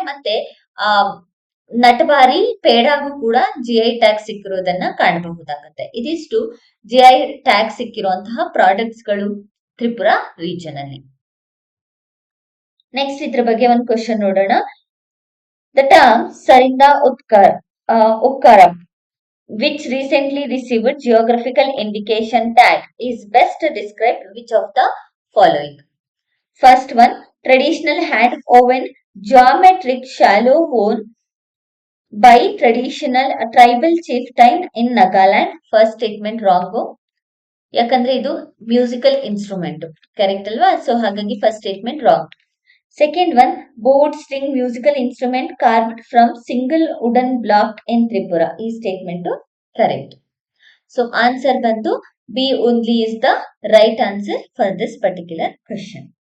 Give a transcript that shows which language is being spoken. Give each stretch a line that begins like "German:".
Kannada: ಮತ್ತೆ ನಟಬಾರಿ ಪೇಡಾಗೂ ಕೂಡ GI tag ಸಿಕ್ಕಿರೋದನ್ನ ಕಾಣಬಹುದಾಗತ್ತೆ. ಇದಿಷ್ಟು GI ಟ್ಯಾಗ್ ಸಿಕ್ಕಿರುವಂತಹ ಪ್ರಾಡಕ್ಟ್ಸ್ ಗಳು ತ್ರಿಪುರಾ ರೀಜನ್ ಅಲ್ಲಿ. ನೆಕ್ಸ್ಟ್, ಇದ್ರ ಬಗ್ಗೆ ಒಂದು ಕ್ವಶನ್ ನೋಡೋಣ.
English: The term ಸರಿಂದ ಉತ್ಕರಂ which recently received geographical indication tag is best described which of the following? First one, traditional hand woven geometric shallow worn by tribal chieftain in Nagaland. First statement wrong.
Kannada: ಯಾಕಂದ್ರೆ ಇದು musical instrument, correct ಅಲ್ವಾ? So ಹಾಗಾಗಿ first statement wrong.
English: Second one, bowed string musical instrument carved from single wooden block in Tripura. ಈ statement correct. So answer ಬಂದು B only is the right answer for this particular question.